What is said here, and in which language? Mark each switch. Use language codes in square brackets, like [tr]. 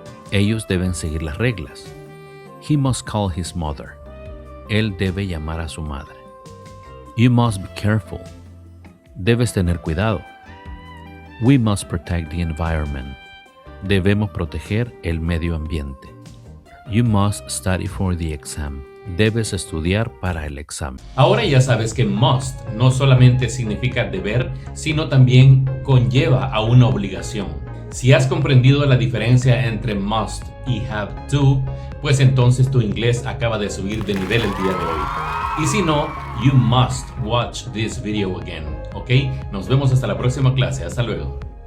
[es] Ellos deben seguir las reglas. [en] He must call his mother. [es] Él debe llamar a su madre. [en] You must be careful. [es] Debes tener cuidado. [en] We must protect the environment. [es] Debemos proteger el medio ambiente. [en] You must study for the exam. [es] Debes estudiar para el examen. Ahora ya sabes que must no solamente significa deber, sino también conlleva a una obligación. Si has comprendido la diferencia entre must y have to, pues entonces tu inglés acaba de subir de nivel el día de hoy. Y si no, [en] you must watch this video again, [es] ¿ok? Nos vemos hasta la próxima clase. Hasta luego.